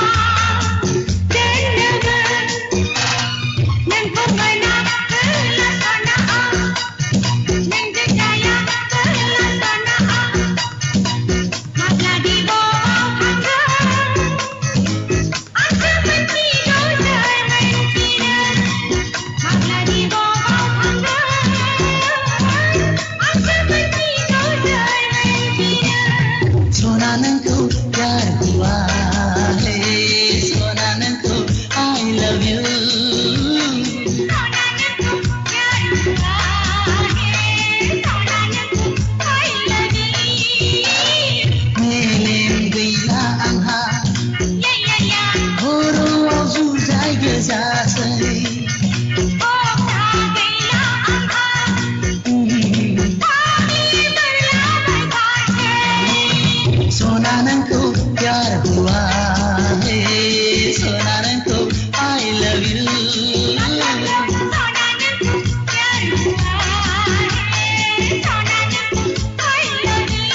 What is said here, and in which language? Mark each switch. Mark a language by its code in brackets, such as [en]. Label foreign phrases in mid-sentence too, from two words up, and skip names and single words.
[brx] दोननोबो नोंखौ मोनाखैला सना आं नोंजों जाया गैला सना आं माब्ला दिबआव थांगोन आंसो मोनथिगौ सोर मोनथिनो माब्ला दिबआव थांगोन आंसो मोनथिगौ सोर मोनथिनो सना नोंखौ [hi] प्यार हुआ है [brx] सना नोंखौ [en] I love you [brx] सना नोंखौ [hi] प्यार हुआ है [brx] सना नोंखौ [en] I love you [brx] मेलेम गैला आंहा या खर'आव जुजाय गोजासै अख्रा गैला आंहा फाग्लि मोनलाबायथारसै सना नोंखौ [hi] प्यार हुआ है [brx] सना नोंखौ [en] I love you [brx] सना नोंखौ [hi] प्यार हुआ है [brx] सना नोंखौ [en] I love you